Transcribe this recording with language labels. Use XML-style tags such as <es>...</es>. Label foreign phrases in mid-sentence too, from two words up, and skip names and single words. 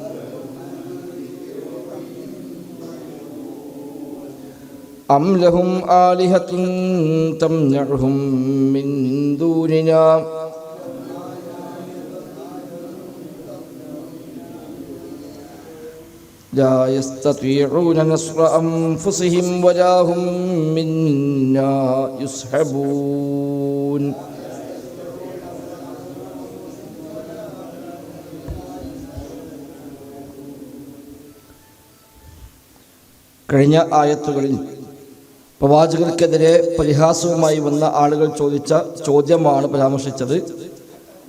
<ar>أم لهم آلهة تمنعهم من دوننا لا يستطيعون نصر أنفسهم ولا هم منا يصحبون.</ar> <ml>കഴിഞ്ഞ ആയത്തുകളിൽ പ്രവാചകർക്കെതിരെ പരിഹാസവുമായി വന്ന ആളുകൾ ചോദിച്ച ചോദ്യമാണ് പരാമർശിച്ചത്.</ml>